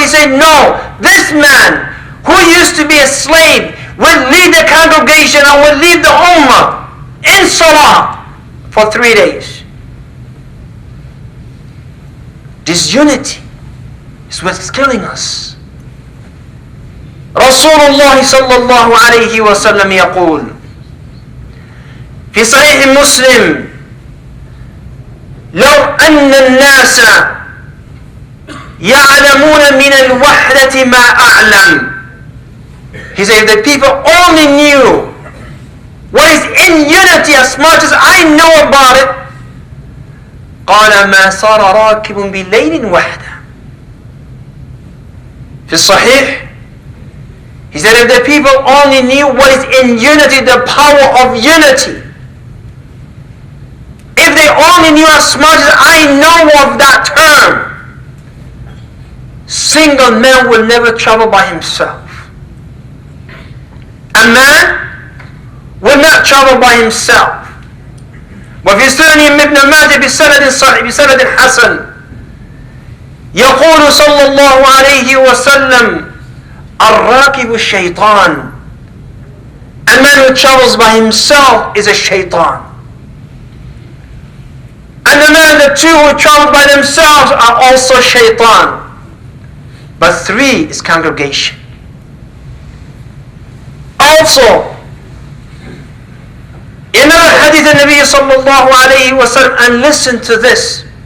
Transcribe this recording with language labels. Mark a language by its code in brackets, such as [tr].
[en] He said, no, this man who used to be a slave will lead the congregation and will lead the Ummah in Salah for 3 days. Disunity is what's killing us. [ar] Rasulullah sallallahu alayhi wa sallam يقول في صحيح مسلم لو أن الناس يعلمون من الوحدة ما أعلم. [en] He said, if the people only knew what is in unity as much as I know about it, [ar] قال ما صار راكب بليل وحده. في الصحيح, [en] he said, if the people only knew what is in unity, the power of unity, if they only knew as much as I know of that term, single man will never travel by himself. A man will not travel by himself. [ar] وفي سنن ابن ماجه بسند صحيح بسند حسن يقول صلى الله عليه وسلم الراكب الشيطان. [en] A man who travels by himself is a shaitan. And the two who travel by themselves are also shaitan. But 3 is congregation. Also, in another hadith of Nabi sallallahu alayhi wa sallam, and listen to this.